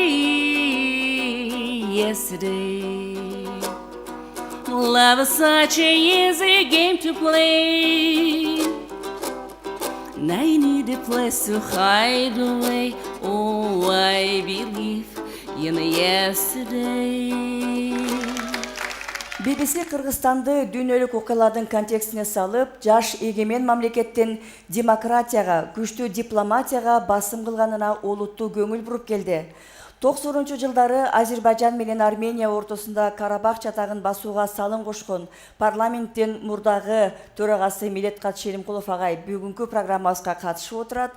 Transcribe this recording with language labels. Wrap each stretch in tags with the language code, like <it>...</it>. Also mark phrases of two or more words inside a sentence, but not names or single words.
<en>Yesterday, love is such an easy game to play, and I need a place to hide away. Oh, I believe in yesterday.</en> <ky>BBC Кыргызстанды дүйнөлүк окуялардын контекстине салып, жаш эгемен мамлекеттин демократияга, күчтүү дипломатияга басым кылганына олуттуу көңүл буруп келди. 90 жылдары Азербайжан менен Армения ортосунда Карабах чатагын басууга салым кошкон парламенттин мурдагы төрагасы Медеткат Шеримкулов агай бүгүнкү программабызга катышып отурат.</ky>